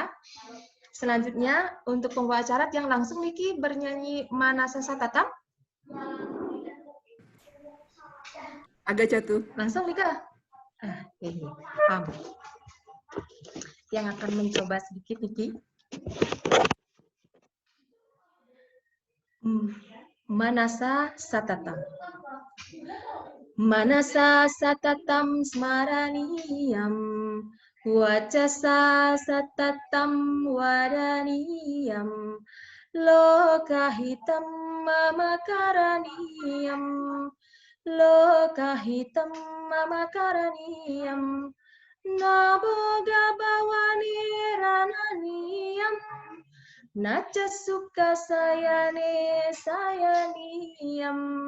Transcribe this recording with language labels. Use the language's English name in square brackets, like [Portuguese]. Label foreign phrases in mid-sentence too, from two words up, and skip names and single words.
[Indonesian] Selanjutnya untuk pembawa acara Tiang langsung Niki bernyanyi Manasa Satatam. Agak jatuh. Langsung Nika. Ini paham. Yang akan mencoba sedikit Niki. Manasa Satatam. [Sanskrit] मनसा सततं स्मरणीयं, वचसा सततं वदनीयं, लोकहितं मम करणीयं, लोकहितं मम करणीयं, न भोगभवने रमणीयं, न च सुखशयने शयनीयं,